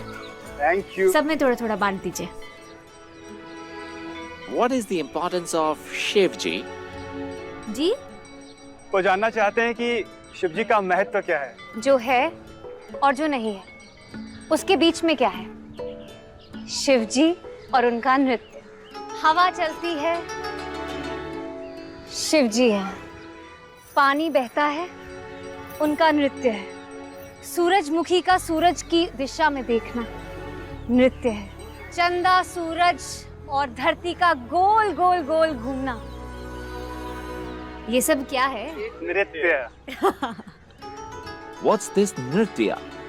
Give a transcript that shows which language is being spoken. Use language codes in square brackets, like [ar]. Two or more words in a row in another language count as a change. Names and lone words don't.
[en] thank you. [hi] सब में थोड़ा थोड़ा बांट दीजिए। [en] What is the importance of Shiv ji? [hi] जी, वो जानना चाहते हैं कि शिव जी का महत्व क्या है। जो है और जो नहीं है, उसके बीच में क्या है? शिव जी और उनका नृत्य। हवा चलती है, शिव जी है। पानी बहता है, उनका नृत्य है। सूरजमुखी का सूरज की दिशा में देखना नृत्य है। चंदा, सूरज और धरती का गोल गोल गोल घूमना, ये सब क्या है? नृत्य। [en] What's this Nritya?